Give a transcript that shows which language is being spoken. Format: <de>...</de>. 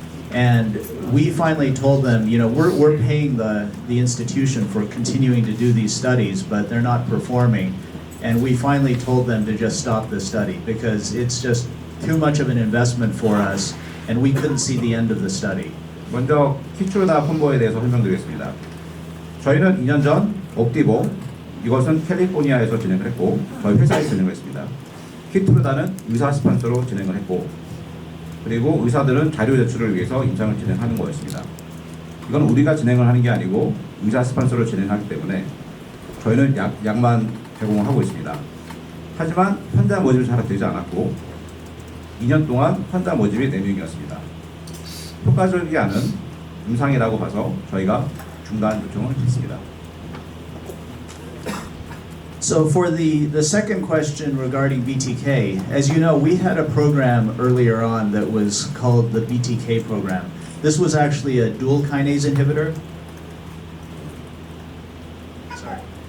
<en>And we finally told them, we're paying the institution for continuing to do these studies, but they're not performing. And we finally told them to just stop the study because it's just too much of an investment for us, and we couldn't see the end of the study.</en> <ko>먼저 키트루다 콤보에 대해서 설명드리겠습니다. 저희는 2년 전 옵티보, 이것은 캘리포니아에서 진행을 했고 저희 회사에 진행을 했습니다. 키트루다는 의사 스폰서로 진행을 했고 그리고 의사들은 자료 제출을 위해서 임상을 진행하는 거였습니다. 이건 우리가 진행을 하는 게 아니고 의사 스폰서로 진행하기 때문에 저희는 약만 제공을 하고 있습니다. 하지만 환자 모집이 잘 되지 않았고 2년 동안 환자 모집이 4명이었습니다. 효과적이지 않은 임상이라고 봐서 저희가 중단 요청을 했습니다.</ko> <en>So for the second question regarding BTK, as you know, we had a program earlier on that was called the BTK program. This was actually a dual kinase inhibitor. Sorry.</en>